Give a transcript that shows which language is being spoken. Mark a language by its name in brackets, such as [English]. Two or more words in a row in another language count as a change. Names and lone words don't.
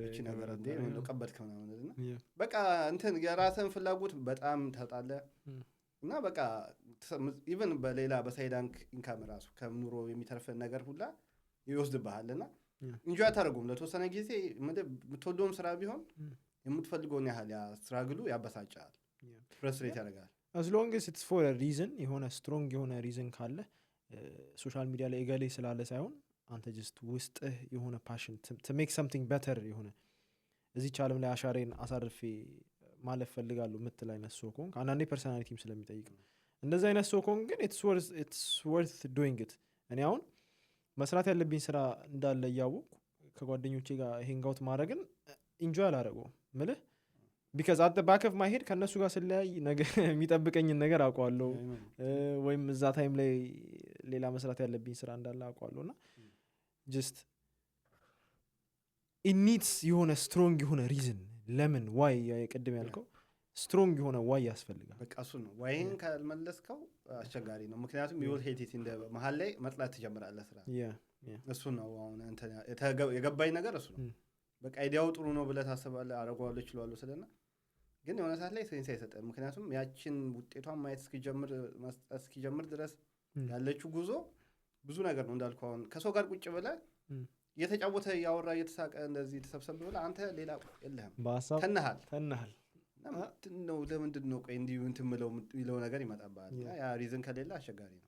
[Amharic] እቺ ነገር እንዴ ነው ቀበልክ ምናምን በቃ እንትን የራስን ፍላጎት በጣም ታጣለ እና በቃ ኢቭን በሌላ በሳይድ ኢንካም ራሱ ከኑሮ የሚተርፈን ነገር ሁላ ይወስድብሃልና እንጂ አታደርጉም ለተወሰነ ጊዜ የምትወደውም ስራ ቢሆን የምትፈልገውን ያህል ያ ስትራግሉ ያበሳጫል፣ ፍረስትሬት ያደርጋል። [English] as long as it's for a reason [Amharic] የሆነ ስትሮንግ የሆነ ሪዝን ካለ [English] social media [Amharic] ላይ እገሌ ስላለ ሳይሆን አንተ ጀስት ውስጥህ የሆነ ፓሽን [English] to make something [Amharic] better የሆነ እዚች ዓለም ላይ አሻሬን አሳርፌ ማለፍ ፈልጋለሁ የምትል አይነት ሰው ከሆንክ አንዳንዴ ፐርሰናሊቲም ስለሚጠይቅ ነው እንደዚህ አይነት ሰው ከሆንክ ግን [English] it's worth doing it። [Amharic] እኔ አሁን መስራት ያለብኝ ስራ እንዳለ እያወቅኩ ከጓደኞቼ ጋር [English] hang out [Amharic] ማድረግን ኢንጆይ አላደረገውም ምልህ [English] because at the back of my head [Amharic] ከነሱ ጋር ስለያይ ነገር የሚጠብቀኝን ነገር አውቀዋለሁ ወይም እዛ ታይም ላይ ሌላ መስራት ያለብኝ ስራ እንዳለ አውቀዋለሁና [English] just it needs [Amharic] የሆነ ስትሮንግ የሆነ ሪዝን ለምን ዋይ የቀደም ያልከው ስትሮንግ የሆነ ዋይ ያስፈልጋል። በቃ እሱ ነው ዋይን ካልመለስከው አስቸጋሪ ነው። ምክንያቱም [English] you will hate it [Amharic] እንደ መሀል ላይ መጥላት ትጀምራለህ ስራ እሱ ነው አሁን አንተ የገባኝ ነገር እሱ ነው። በቃ አይዲያው ጥሩ ነው ብለህ ታስባለህ አረጋዋለሁ ይችላል ስለና ግን የሆነ ሰዓት ላይ ሴንስ አይሰጥም። ምክንያቱም ያችን ውጤቷን ማየት እስኪጀምር ድረስ ያለችው ጉዞ ብዙ ነገር ነው እንዳልኩ አሁን ከሰው ጋር ቁጭ ብለህ እየተጫወተ ያወራ እየተሳቀ እንደዚህ ተሰብሰብ ብለህ አንተ ሌላ የለህም ተነሃል ነው ለምንድን ነው ቆይ እንዲሁ እንትን ምለው ነገር ይመጣብሃል። ያ ሪዝን ከሌለ አስቸጋሪ ነው።